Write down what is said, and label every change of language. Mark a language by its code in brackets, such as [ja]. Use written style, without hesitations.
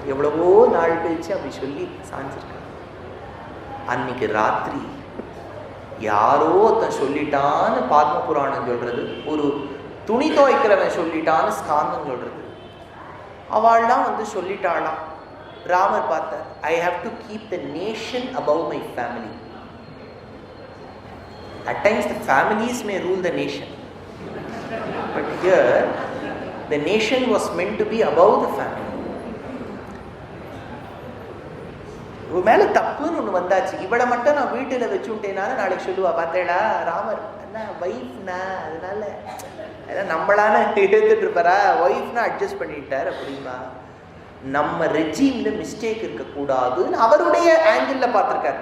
[ta] எவ்வளவோ நாள் கழிச்சு அப்படி சொல்லி சாஞ்சிருக்க. அன்னைக்கு ராத்திரி யாரோ ஒருத்தன் சொல்லிட்டான்னு பாத்ம புராணம் சொல்றது, ஒரு துணி துவைக்கிறவன் சொல்லிட்டான்னு ஸ்காந்தம் சொல்றது. அவள்லாம் வந்து சொல்லிட்டாளாம். ராமர் பார்த்தார், [en] I have to keep the nation above my family. At times the families may rule the nation, but here the nation was meant to be above the family. [ta] ஒரு மேல தப்புன்னு ஒன்று வந்தாச்சு. இவளை மட்டும் நான் வீட்டில் வச்சுட்டேனாலும் நாளைக்கு சொல்லுவா, பார்த்தேடா ராமர் என்ன ஒய்ஃப்னா, அதனால நம்மளான எடுத்துட்டு இருப்பாரா, ஒய்ஃப்னா அட்ஜஸ்ட் பண்ணிட்டார் அப்படின்பா. நம்ம ரெஜிம்ல மிஸ்டேக் இருக்கக்கூடாதுன்னு அவருடைய ஆங்கிள் பார்த்துருக்காரு.